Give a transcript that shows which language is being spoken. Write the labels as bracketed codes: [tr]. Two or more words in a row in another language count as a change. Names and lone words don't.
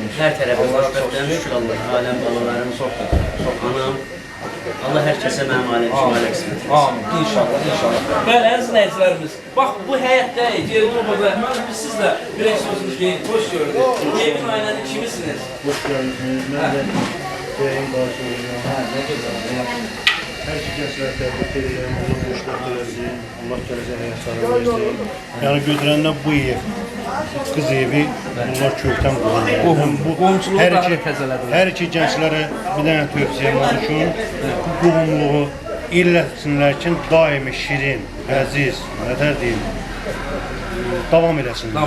[az] Hər tərəfə xoşbəxtəm. Şükür Allah'a. Aləm balalarım çoxdur. Anam. Allah hər kəsə mənim ailəm üçün ailə qismət etsin. Amin. İnşallah, inşallah. Bəli, əziz izləyicilərimiz, bax bu həyətdə, yerdə obada, biz sizlə bir sözünüz deyin, hoş gördük. Evin ailənin kimisiniz? [tr] Hoş geldiniz. Ben de köyün karşılığında. Ne güzel. [az] Hər iki gəncləri təbrik edirəm, Allah xoşbəxt eləsin, Allah gələcək həyatlarını versin. Yəni götürəndə bu ev, qız evi, bunlar kökdən qohumluq. Hər iki gənclərə bir dənə tövsiyəm var ki, bu qohumluğu illəsinlər ki, daimi şirin, əziz, nətər deyim, davam eləsinlər.